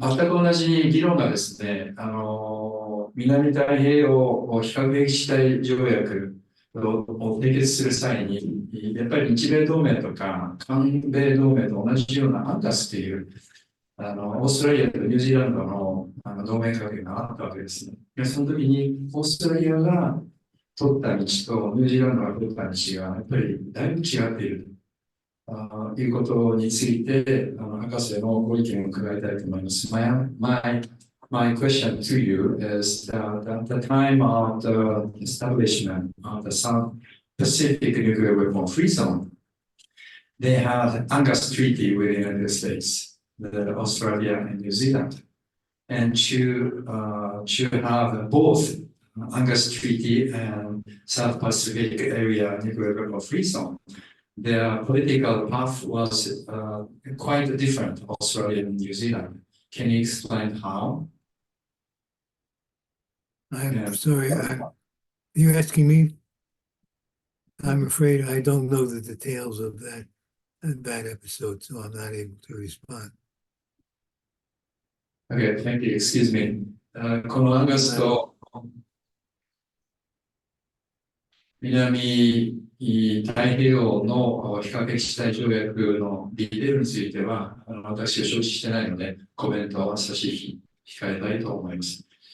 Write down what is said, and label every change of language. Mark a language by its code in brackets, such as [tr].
[ja] 全く同じ議論がですね、南太平洋非核兵器地帯条約を締結する際に、やっぱり日米同盟とか韓米同盟と同じようなアンダスという、オーストラリアとニュージーランドの同盟関係があったわけですね。でその時に、オーストラリアが取った道とニュージーランドが取った道がやっぱりだいぶ違っているということについて、博士のご意見を伺いたいと思います。 [en] My question to you is that at the time of the establishment of the South Pacific Nuclear Weapon Free Zone, they had UNGAS treaty with the United States, Australia, and New Zealand. And to have both UNGAS treaty and South Pacific Area Nuclear Weapon Free Zone, their political path was quite different, Australia and New Zealand. Can you explain how? I'm sorry, are you asking me? I'm afraid I don't know the details of that episode, so I'm not able to respond. Okay, thank you. Excuse me. [ja] このアンガスと南太平洋の非核兵器地帯条約のディテールについては、私は承知してないので、コメントは差し控えたいと思います。